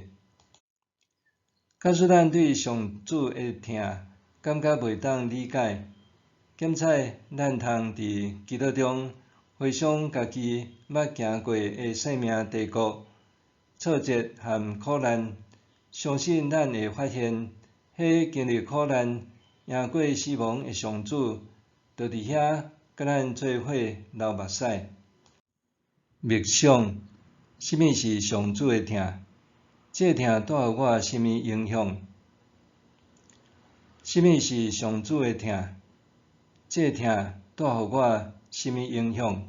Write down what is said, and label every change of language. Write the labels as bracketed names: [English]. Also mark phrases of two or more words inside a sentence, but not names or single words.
[Min Nan Chinese] 假使咱对上主的疼感觉袂当理解，检采咱通伫基督中回想家己捌行过的生命低谷、挫折和苦难，相信咱会发现，迄经历苦难、赢过死亡的上主，就伫遐甲咱做伙流目屎。默想，什么是上主的疼？这疼带予我什么影响？什么是上主的疼？这疼带予我什么影响？